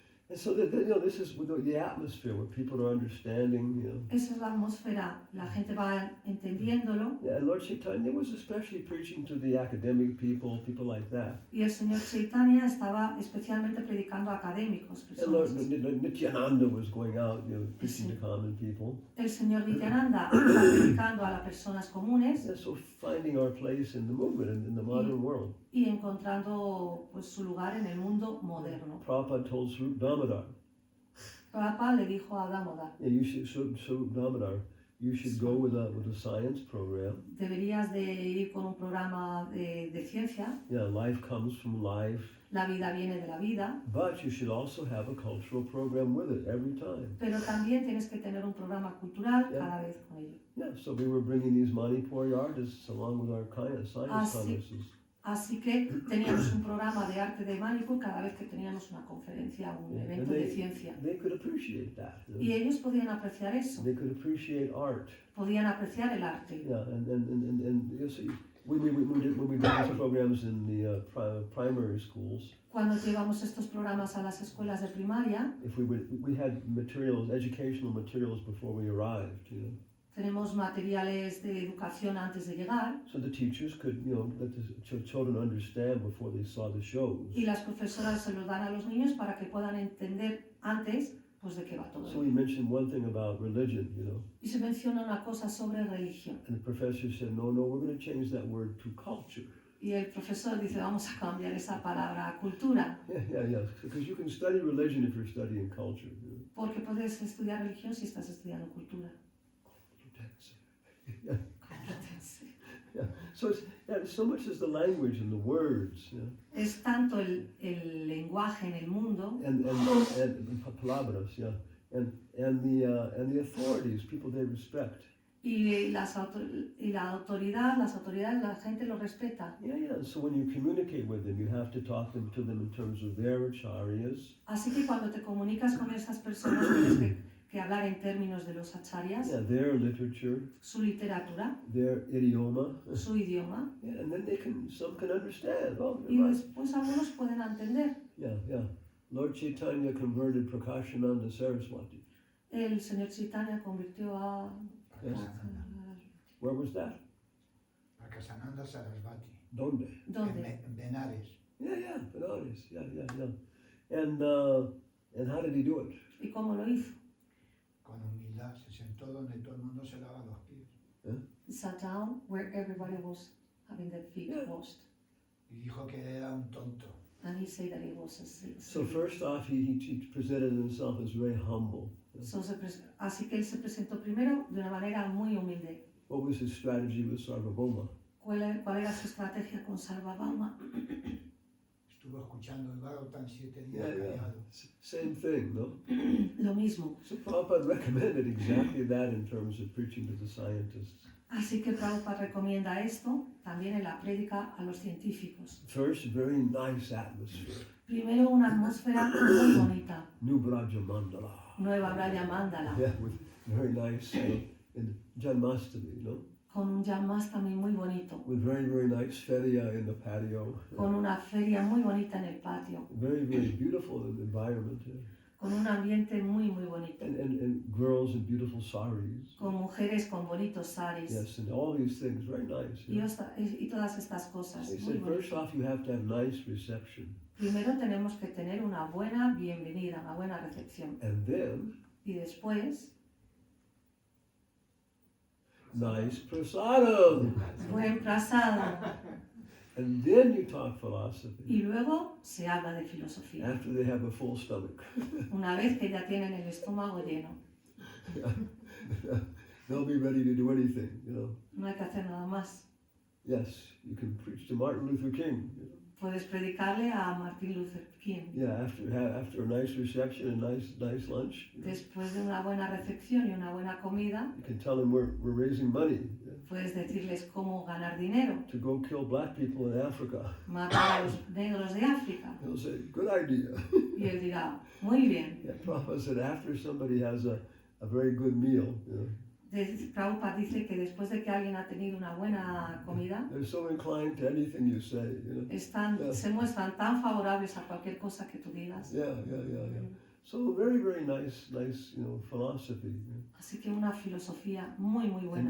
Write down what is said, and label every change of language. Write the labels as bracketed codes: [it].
[en] And so this is the atmosphere where people are understanding, [es] Esa es la atmósfera, la gente va entendiéndolo. [en] Yeah, and Lord Chaitanya was especially preaching to the academic people like that. [es] Y el señor Chaitanya estaba especialmente predicando a académicos, [en] And Lord [es] personas. [en] Nityananda was going out, preaching to common people. [es] El señor Nityananda está predicando a las personas comunes [en] And so finding our place in the movement in the modern world. [es] y encontrando pues, su lugar en el mundo moderno. [en] Prabhupada told Swarup Damodar, [es] Prabhupada le dijo a Damodar, [en] yeah, Swarup Damodar, you should go with a science program. [es] deberías de ir con un programa de ciencia, [en] Yeah, life comes from life, [es] la vida viene de la vida, [en] but you should also have a cultural program with it every time. [es] pero también tienes que tener un programa cultural [en] Yeah. [es] cada vez con ello. [en] Yeah, so we were bringing these Manipuri artists along with our science [es] sí. [en] congresses. [es] Así que teníamos un programa de arte de Manipur cada vez que teníamos una conferencia, un [en] Yeah, [es] evento de ciencia. [en] They could appreciate that. [es] Y ellos podían apreciar eso, [en] They could appreciate art. [es] podían apreciar el arte. [en] Yeah, and you see, when we did these programs in the primary schools, [es] Cuando llevamos estos programas a las escuelas de primaria, [en] if we had educational materials before we arrived, [es] tenemos materiales de educación antes de llegar [en] so the teachers could, let the children understand before they saw the shows. [es] y las profesoras se los dan a los niños para que puedan entender antes pues de qué va todo. [en] So we mentioned one thing about religion, [es] Y se menciona una cosa sobre religión. [en] and the professor said, no, we're going to change that word to culture. [es] Y el profesor dice, vamos a cambiar esa palabra a cultura, [en] Yeah. Because you can study religion if you're studying culture. You know? [es] porque puedes estudiar religión si estás estudiando cultura. [en] Competency. Yeah. So so much as the language and the words. You know? [es] Es tanto el lenguaje en el mundo [en] And palabras, yeah, and the authorities, people they respect. [es] y la autoridad, las autoridades, la gente lo respeta. [en] Yeah. So when you communicate with them, you have to talk to them in terms of their acharyas. [es] Así que cuando te comunicas con esas personas tienes que hablar en términos de los acharyas, [en] Yeah, their literature, [es] su literatura, [en] their idioma, [es] su idioma, [en] yeah, and then some can understand. Oh, [es] y [en] you're right. [es] después algunos pueden entender. [en] Yeah. Lord Chaitanya converted Prakashananda Saraswati. [es] El señor Chaitanya convirtió a... [en] Yes. Where was that? [es] Prakashananda Sarasvati. Donde? ¿Dónde? En Benares. [en] Yeah, Benares. Yeah. And how did he do it? [es] ¿Y cómo lo hizo? Con humildad se sentó donde todo el mundo se lava los pies. [en] He sat down where everybody was having their feet Yeah. washed. [es] Y dijo que era un tonto. [en] And he said that he was a slave. So first off, he presented himself as very humble. [es] Así que él se presentó primero de una manera muy humilde. [en] What was his strategy with Sarvabhauma? [es] ¿Cuál era su estrategia con Sarvabhauma? Estuvo escuchando el Bhagavatam 7 días callado. [en] Same thing, no? [es] Lo mismo. [en] So Prabhupada recommended exactly that in terms of preaching to the scientists. [es] Así que Prabhupada recomienda esto también en la prédica a los científicos. [en] First, very nice atmosphere. [es] Primero una atmósfera muy bonita. [en] New Braja Mandala. [es] Nueva Braya Mandala. [en] Yeah, with very nice in Janmastami, no? [es] Con un Janmastami muy bonito. [en] With very nice feria in the patio. [es] Con una feria muy bonita en el patio. [en] Very beautiful environment. Yeah. [es] Con un ambiente muy bonito. [en] And girls in beautiful saris. [es] Con mujeres con bonitos saris. [en] Yes, and all these things, very nice. Yeah. [es] Y todas estas cosas. [en] They [es] Muy [en] said first [es] bonitas. [en] off you have to have nice reception. [es] Primero tenemos que tener una buena bienvenida, una buena recepción. [en] And then [es] Y después, [en] nice prasadam. [es] buen prasado. [en] And then you talk philosophy. [es] Y luego se habla de filosofía. [en] After they have a full stomach. [es] Una vez que ya tienen el estómago lleno. [en] They'll be ready to do anything, you know. [es] No hay que hacer nada más. [en] Yes, you can preach to Martin Luther King. You know? [es] Puedes predicarle a Martin Luther King. [en] Yeah, after a nice reception and nice lunch, you know, [es] Después de una buena recepción y una buena comida, [en] you can tell them we're raising money, yeah, [es] puedes decirles cómo ganar dinero, [en] to go kill black people in Africa. [es] matar a los negros de África. [en] He'll say, good idea. [es] Y él dirá, muy bien. [en] Yeah, Prabhupada said after somebody has a very good meal, you know, [es] Prabhupada dice que después de que alguien ha tenido una buena comida, [en] they're so inclined to anything you say, you know. [es] se muestran tan favorables a cualquier cosa que tú digas. [en] Yeah. So very nice, you know, philosophy. You know, [es] Así que una filosofía muy buena,